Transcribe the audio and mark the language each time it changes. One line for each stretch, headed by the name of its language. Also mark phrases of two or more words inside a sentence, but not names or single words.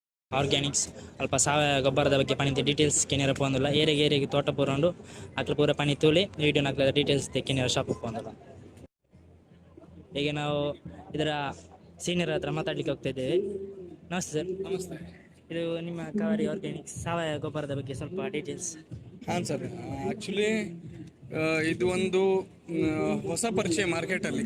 Tulu: ಆರ್ಗ್ಯಾನಿಕ್ಸ್ ಅಲ್ಪ ಸಾವಯವ ಗೊಬ್ಬರದ ಬಗ್ಗೆ ಪಣಿತ ಡೀಟೇಲ್ಸ್ ಕೆನೆರ ಪೋಂದುಲ್ಲ ಏರೆಗೆ ತೋಟ ಪೂರಂಡು ಅಕ್ಲ ಪೂರ ಪಣಿ ತೂಲಿ ವಿಡಿಯೋ ನಕ್ಲ ಡೀಟೇಲ್ಸ್ ಕೆನೆರ ಶಾಪ್ ಪೋಂದುಲ್ಲ.
Kannada: ಈಗ ನಾವು ಇದರ ಸೀನಿಯರ್ ಹತ್ರ ಮಾತಾಡ್ಲಿಕ್ಕೆ ಹೋಗ್ತಾ ಇದ್ದೇವೆ. ನಮಸ್ತೆ ಸರ್. ನಮಸ್ತೆ. ಇದು ನಿಮ್ಮ ಕಾವೇರಿ ಆರ್ಗ್ಯಾನಿಕ್ಸ್ ಸಾವಯವ ಗೊಬ್ಬರದ ಬಗ್ಗೆ ಸ್ವಲ್ಪ ಡೀಟೇಲ್ಸ್. ಹಾಂ ಸರ್, ಆ್ಯಕ್ಚುಲಿ ಇದು ಒಂದು ಹೊಸ ಪರಿಚಯ ಮಾರ್ಕೆಟಲ್ಲಿ.